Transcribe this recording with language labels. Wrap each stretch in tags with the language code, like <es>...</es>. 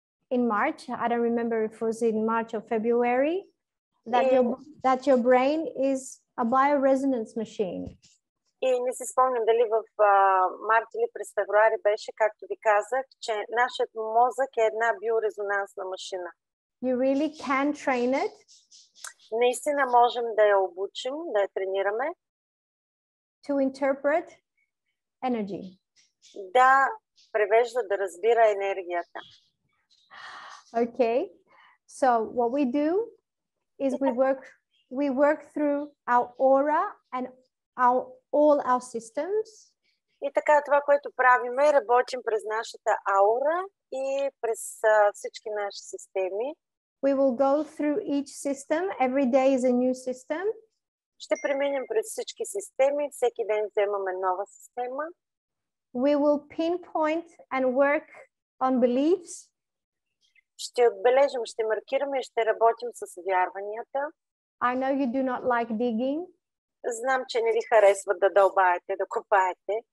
<en>in March, I don't remember if it was in March or February, that your brain is a bioresonance machine.</en> <bg>И не си спомням дали в март или през февруари беше, както ви казах, че нашият мозък е една биорезонансна машина.</bg> <en>You really can train it.</en> <bg>Наистина можем да я обучим, да я тренираме.</bg> <en>To interpret energy.</en> <bg>Да превежда, да разбира енергията.</bg> <en>Okay. So what we do is we work through our aura and all our systems.</en> <bg>И така, това, което правим, е работим през нашата аура и през всички наши системи.</bg> <en>We will go through each system. Every day is a new system.</en> <bg>Ще преминем през всички системи. Всеки ден вземаме нова система.</bg> <en>We will pinpoint and work on beliefs.</en> <bg>Ще отбележим, ще маркираме и ще работим с вярванията.</bg> <en>I know you do not like digging.</en> <bg>Знам, че не ви харесва да дълбаете, да копаете.</bg>